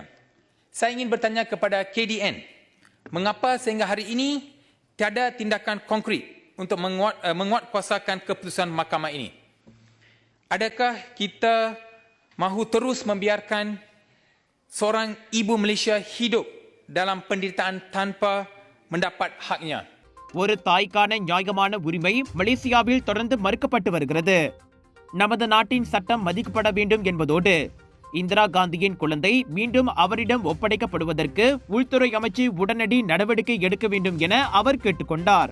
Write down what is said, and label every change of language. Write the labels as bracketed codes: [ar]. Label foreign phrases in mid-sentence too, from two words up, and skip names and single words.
[ms] Saya ingin bertanya kepada KDN, mengapa sehingga hari ini tiada tindakan konkret untuk menguatkuasakan keputusan mahkamah ini? Adakah kita mahu terus membiarkan seorang ibu Malaysia hidup dalam penderitaan tanpa mendapat haknya? [ta] ஒரு தாய்க்கான நியாயமான உரிமை மலேசியாவில் தொடர்ந்து மறுக்கப்பட்டு வருகிறது. நமது நாட்டின் சட்டம் மதிக்கப்பட வேண்டும் என்பதோடு இந்திரா காந்தியின் குழந்தை மீண்டும் அவரிடம் ஒப்படைக்கப்படுவதற்கு உள்துறை அமைச்சு உடனடி நடவடிக்கை எடுக்க வேண்டும் என அவர் கேட்டுக்கொண்டார்.